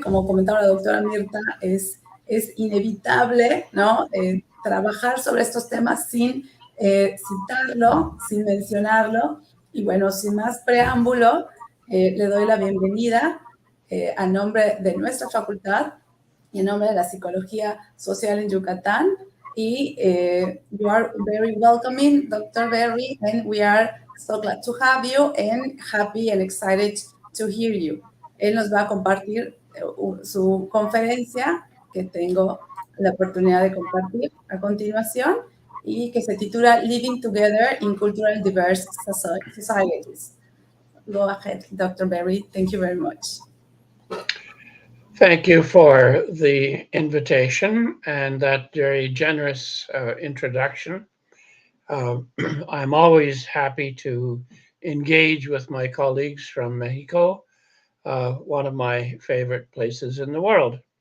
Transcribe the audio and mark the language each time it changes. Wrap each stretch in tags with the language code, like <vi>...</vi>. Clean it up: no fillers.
<es>Como comentaba la doctora Mirta, es inevitable, ¿no?, trabajar sobre estos temas sin citarlo, sin mencionarlo. Y bueno, sin más preámbulo, le doy la bienvenida a nombre de nuestra facultad y en nombre de la Psicología Social en Yucatán.</es> <en>Y you are very welcoming, Dr. Berry, and we are so glad to have you and happy and excited to hear you.</en> <es>Él nos va a compartir su conferencia que tengo la oportunidad de compartir a continuación y que se titula Living Together in Cultural Diverse Societies.</es> <en>Go ahead, Dr. Berry. Thank you very much. Thank you for the invitation and that very generous introduction. I'm always happy to engage with my colleagues from Mexico, one of my favorite places in the world.</en>